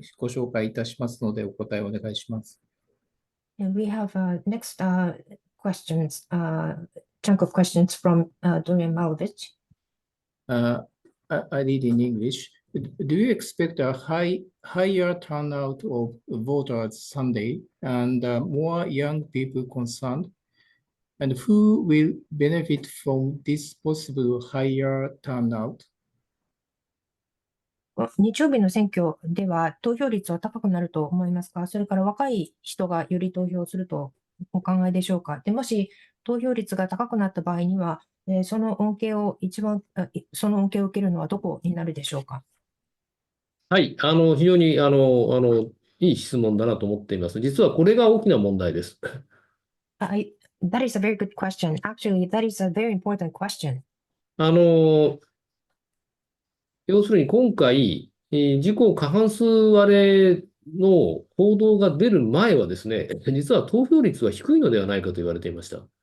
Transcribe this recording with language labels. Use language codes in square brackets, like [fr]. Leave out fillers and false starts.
[ja] ご紹介いたしますので、お答えをお願いします。 [en] And we have next questions, chunk of questions from Dorian Malovich. I read in English. Do you expect a higher turnout of voters Sunday and more young people concerned? And who will benefit from this possible higher turnout? [ja] 日曜日の選挙では投票率は高くなると思いますか？それから若い人がより投票するとお考えでしょうか？でもし投票率が高くなった場合には、その恩恵を受けるのはどこになるでしょうか？はい、非常にいい質問だなと思っています。実はこれが大きな問題です。 [en] That is a very good question. Actually, that is a very important question. [ja] 要するに今回、自公過半数割れの報道が出る前はですね、実は投票率は低いのではないかと言われていました。